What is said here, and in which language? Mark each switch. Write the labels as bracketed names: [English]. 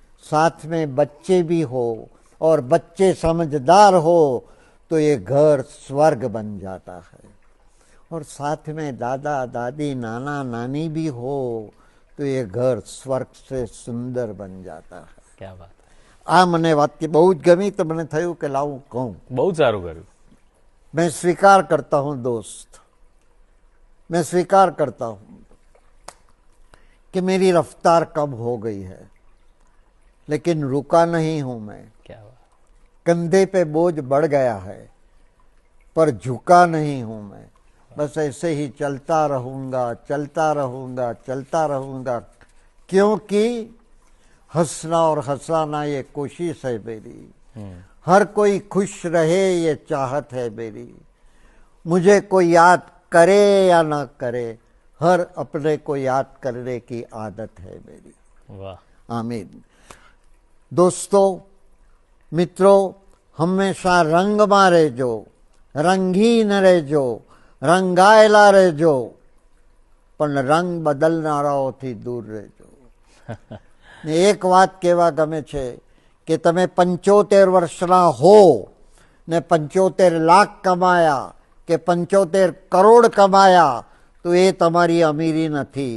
[Hindi] साथ में बच्चे भी हो और बच्चे समझदार हो तो ये घर स्वर्ग बन जाता है। और साथ में दादा दादी नाना नानी भी हो तो ये घर स्वर्ग से सुंदर बन जाता है। क्या बात। [Gujarati] આ મને વાક્ય બહુ જ ગમી તો મને થયું કે લાવું કહું। બહુ સારું કર્યું। [Hindi] मैं स्वीकार करता हूं दोस्त, मैं स्वीकार करता हूं कि मेरी रफ्तार कम हो गई है, लेकिन रुका नहीं हूं मैं। क्या बात। कंधे पे बोझ बढ़ गया है पर झुका नहीं हूं मैं। बस ऐसे ही चलता रहूंगा, चलता रहूंगा, चलता रहूंगा, क्योंकि हंसना और हंसाना ये कोशिश है मेरी। हर कोई खुश रहे ये चाहत है मेरी। मुझे कोई याद करे या ना करे, हर अपने को याद करने की आदत है मेरी। वाह। आमीन। [Gujarati] दोस्तों, मित्रों, हमेशा रंग में રહેજો, रंगीन રહેજો, रंगायला રહેજો, પણ રંગ બદલનારાઓથી દૂર રહેજો। ને એક વાત કહેવા ગમે છે કે તમે 75 વર્ષના હો ને 75 લાખ કમાયા કે 75 કરોડ કમાયા તો એ તમારી અમીરી નથી।